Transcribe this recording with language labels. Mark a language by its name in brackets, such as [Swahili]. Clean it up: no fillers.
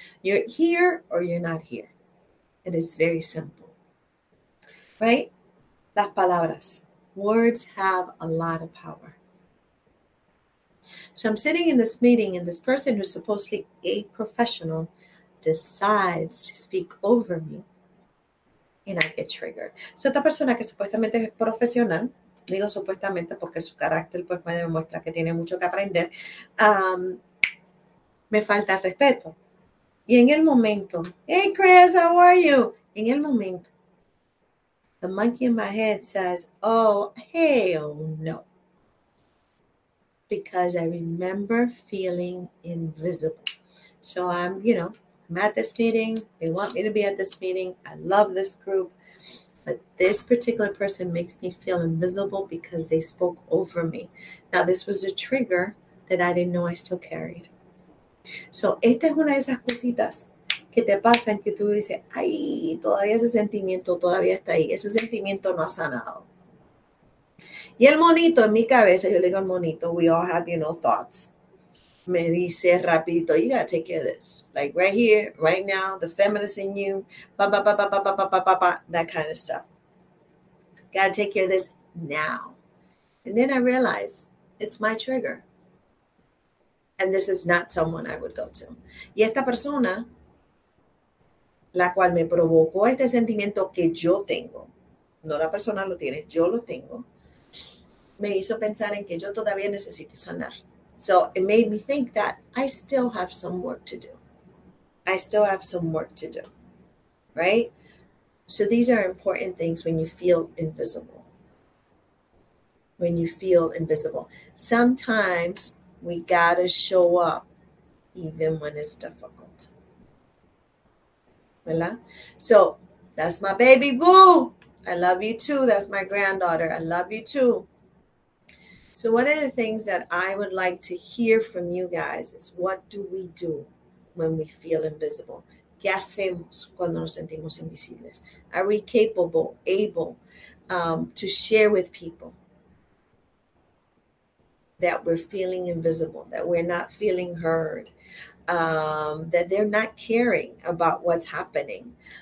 [English] You're here or you're not here. It is very simple. Right? [Spanish] Las palabras. [English] Words have a lot of power. So I'm sitting in this meeting and this person who's supposedly a professional decides to speak over me and I get triggered. [Spanish] So esta persona que supuestamente es profesional, digo supuestamente porque su carácter pues me demuestra que tiene mucho que aprender, me falta el respeto. Y en el momento, [English] hey Chris, how are you? [Spanish] En el momento, [English] the monkey in my head says, oh, hell no. Because I remember feeling invisible. So I'm at this meeting. They want me to be at this meeting. I love this group. But this particular person makes me feel invisible because they spoke over me. Now, this was a trigger that I didn't know I still carried. [Spanish] So, esta es una de esas cositas que te pasan que tú dices, ay, todavía ese sentimiento todavía está ahí. Ese sentimiento no ha sanado. Y el monito en mi cabeza, yo le digo al monito, [English] we all have, thoughts. [Spanish] Me dice rapidito, [English] you gotta take care of this. Like right here, right now, the feminist in you, that kind of stuff. Gotta take care of this now. And then I realized it's my trigger. And this is not someone I would go to. [Spanish] Y esta persona, la cual me provocó este sentimiento que yo tengo, no la persona lo tiene, yo lo tengo, me hizo pensar en que yo todavía necesito sanar. [English] So it made me think that I still have some work to do. I still have some work to do, right? So these are important things when you feel invisible. When you feel invisible. Sometimes we gotta show up even when it's difficult. ¿Verdad? So that's my baby boo. I love you too. That's my granddaughter. I love you too. So one of the things that I would like to hear from you guys is, what do we do when we feel invisible? [Spanish] ¿Qué hacemos cuando nos sentimos invisibles? [English] Are we capable, able to share with people that we're feeling invisible, that we're not feeling heard, that they're not caring about what's happening?